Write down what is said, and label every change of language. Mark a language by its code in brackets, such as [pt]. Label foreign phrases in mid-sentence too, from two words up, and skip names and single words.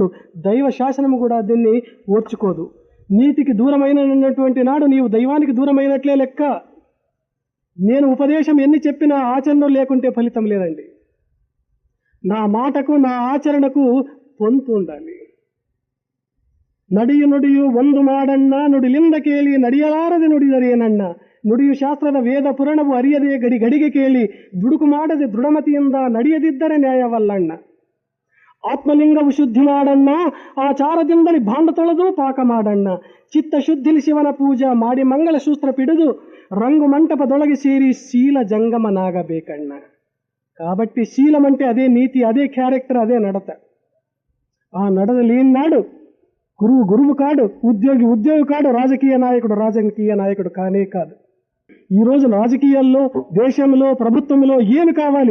[te] దైవ శాసనము కూడా దీన్ని ఓర్చుకోదు. నీతికి దూరమైనటువంటి నాడు నీవు దైవానికి దూరమైనట్లే లెక్క. నేను ఉపదేశం ఎన్ని చెప్పినా ఆచరణ లేకుంటే ఫలితం లేదండి. నా మాటకు నా ఆచరణకు పొంతు ఉండాలి. [kn] ನಡಿಯು ನುಡಿಯು ಒಂದು ಮಾಡಣ್ಣ ನುಡಿಲಿಂದ ಕೇಳಿ ನಡೆಯಲಾರದೆ ನುಡಿದರೇನಣ್ಣ ನುಡಿಯು ಶಾಸ್ತ್ರದ ವೇದ ಪುರಾಣವು ಅರಿಯದೆ ಗಡಿಗೆ ಕೇಳಿ ದುಡುಕು ಮಾಡದೆ ದೃಢಮತಿಯಿಂದ ನಡೆಯದಿದ್ದರೆ ನ್ಯಾಯವಲ್ಲಣ್ಣ. ಆತ್ಮಲಿಂಗವು ಶುದ್ಧಿ ಮಾಡಣ್ಣ, ಆಚಾರದಿಂದಲೇ ಭಾಂಡ ತೊಳೆದು ಪಾಕ ಮಾಡಣ್ಣ. ಚಿತ್ತ ಶುದ್ಧಿಲಿ ಶಿವನ ಪೂಜಾ ಮಾಡಿ ಮಂಗಳ ಸೂತ್ರ ಪಿಡಿದು ರಂಗು ಮಂಟಪದೊಳಗೆ ಸೇರಿ ಶೀಲ ಜಂಗಮನಾಗಬೇಕಣ್ಣ. [te] కాబట్టి శీలం అంటే అదే నీతి, అదే క్యారెక్టర్, అదే నడత. ఆ నడత లేని నాడు గురువు కాడు, ఉద్యోగి కాడు, రాజకీయ నాయకుడు కానే కాదు. ఈరోజు రాజకీయాల్లో, దేశంలో, ప్రభుత్వంలో ఏమి కావాలి?